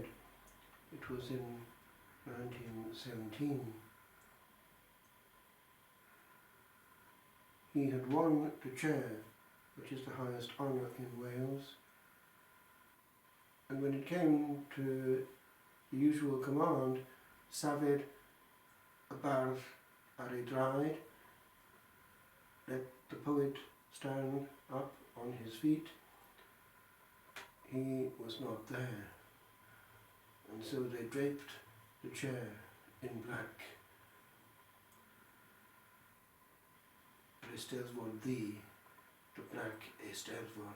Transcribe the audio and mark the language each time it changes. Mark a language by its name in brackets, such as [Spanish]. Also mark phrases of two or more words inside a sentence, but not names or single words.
[English] It was in 1917. He had won the chair, which is the highest honour in Wales, and when it came to the usual command, [Welsh] Safed y bardd ar ei draed, [English] let the poet stand up on his feet, he was not there, and so they draped the chair in black. Eisteddfod the black Eisteddfod.